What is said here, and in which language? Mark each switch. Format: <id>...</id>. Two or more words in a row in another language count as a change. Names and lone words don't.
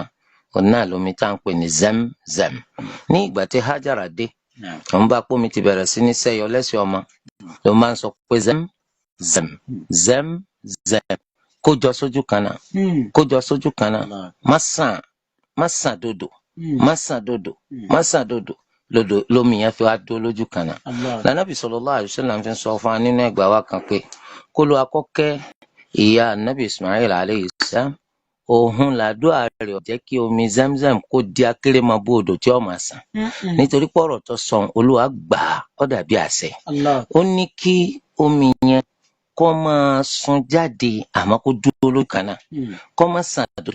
<yo>òun náà lomi tá à ń pè ní Zamzam. Ní ìgbà tí Hajara dé, òun bá pómi ti bẹ̀rẹ̀ sí ní sẹ́yọ lẹ́sẹ̀ ọmọ, ló máa ń sọ pé Zamzam, Zamzam, kójọ sójú kan náà, kójọ sójú kan náà, má sàn dòdò, má sàn dòdò, má sàn dòdò. Lómi yẹn fi wá dó lójú kan náà. Lànàbì</yo> <ar>صلى الله عليه وسلم</ar> <yo>fi sọ fún wa nínú ẹgbàá wa kan pé kó ló akọ́kẹ́ ìyá Ànábì Ismail</yo> <ar>عليه السلام,</ar> <yo>òun làdúrà rẹ̀ ó jẹ́ kí omi Zamzam kó di akérèmọ́bù odò tí ó máa sàn. Nítorí pọ̀rọ̀ tó sọ Olúwa gbà á, ó dàbí àṣẹ. Ó ní kí omi yẹn kó máa sun jáde àmọ́ kó dúró lójú kan náà, kó máa sàn dòdò.</yo>